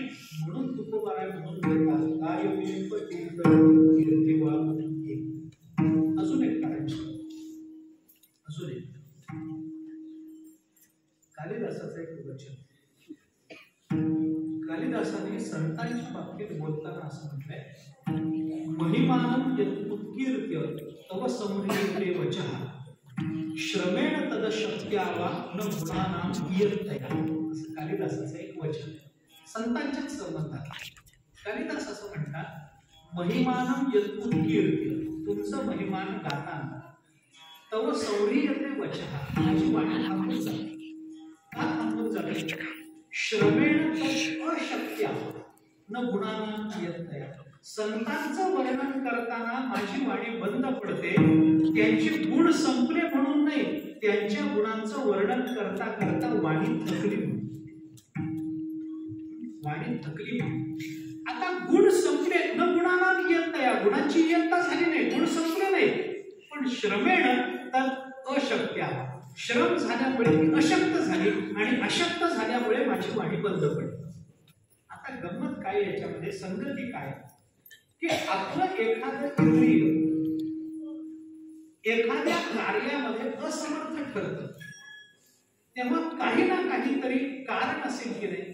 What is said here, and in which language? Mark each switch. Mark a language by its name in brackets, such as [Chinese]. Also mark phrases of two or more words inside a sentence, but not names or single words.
[Marathi] म्हणून तुकोबाराय म्हणून अजून एक कारण, अजून एक कालिदासाचं एक वचन. कालिदासाने संतांच्या बाबतीत बोलताना असं म्हटलंय, [Sanskrit] महिमानं यत् उत्कीर्त्य तव संह्रियते वचः श्रमेण तदशक्त्या वा न गुणानां इयत्तया. [Marathi] असं कालिदासाचं एक वचन संतांच्याच संबंधात. कालिदास असं म्हणतात, [Sanskrit] महिमानं यत् उत्कीर्त्य, [Marathi] तुमचं महिमान गाताना, [Sanskrit] तव संह्रियते वचः, [Marathi] माझी वाणी थांबून जाते. का थांबून जाते? [Sanskrit] श्रमेण तद अशक्त्या न गुणानां इयत्तया. [Marathi] संतांचं वर्णन करताना माझी वाणी बंद पडते. त्यांचे गुण संपले म्हणून नाही, त्यांच्या गुणांचं वर्णन करता करता वाणी थकली म्हणून. वाणी थकली म्हणून. आता गुण संपले, [Sanskrit] न गुणांना इयत्तया, [Marathi] गुणांची इयत्ता झाली नाही, गुण संपले नाही, पण [Sanskrit] श्रमेण तद अशक्त्या, [Marathi] श्रम झाल्यामुळे ती अशक्त झाली, आणि अशक्त झाल्यामुळे माझी वाणी बंद पडली. आता गंमत काय याच्यामध्ये, संगती काय की आपलं एखादं इंद्रिय एखाद्या कार्यामध्ये असमर्थ ठरतं, तेव्हा काही ना काहीतरी कारण असेल की नाही.